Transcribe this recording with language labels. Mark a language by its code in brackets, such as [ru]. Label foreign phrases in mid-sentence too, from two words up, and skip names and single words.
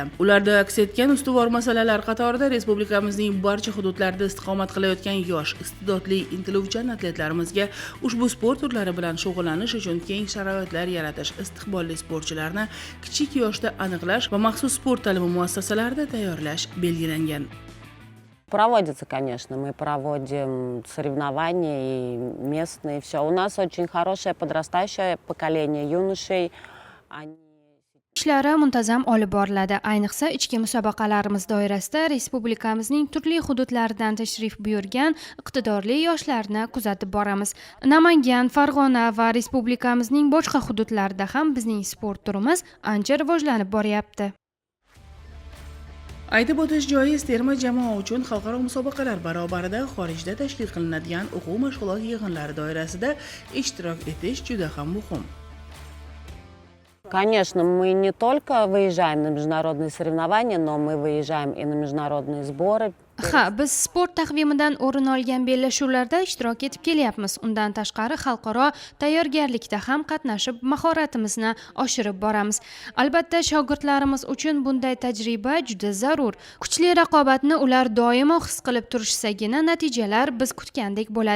[uz] Ularda aks etgan ustuvor masalalar qatorida respublikamizning barcha hududlarida istiqomat qilayotgan yosh, iste'dodli, intiluvchan atletlarimizga ushbu sport turlari bilan shug'ullanish uchun keng sharoitlar yaratish, istiqbolli sportchilarni kichik yoshda aniqlash va maxsus sport ta'limi muassasalarida tayyorlash belgilangan. [ru] Проводится, конечно, мы проводим соревнования и местные, все. У нас очень хорошее подрастающее поколение юношей. [uz] Ishlari muntazam olib boriladi. Ayniqsa ichki musobaqalarimiz doirasida respublikamizning turli hududlaridan tashrif buyurgan iqtidorli yoshlarni kuzatib boramiz. Namangan, Farg'ona va respublikamizning boshqa hududlarida ham bizning sport turimiz ancha rivojlanib boryapti. Aytib o'tish joiz, terma jamoa uchun xalqaro musobaqalar barobarida xorijda tashkil qilinadigan o'quv mashg'ulot yig'inlari doirasida ishtirok etish juda ham muhim. [ru] Конечно, мы не только выезжаем на международные соревнования, но мы выезжаем и на международные сборы. [uz] Ha, biz sport taqvimidan o'rin olgan bellashuvlarda ishtirok etib kelyapmiz. Undan tashqari xalqaro tayyorgarlikda ham qatnashib, mahoratimizni oshirib boramiz. Albatta, shogirdlarimiz uchun bunday tajriba juda zarur. Kuchli raqobatni ular doimo his qilib turishsagina natijalar biz kutgandek bo'ladi.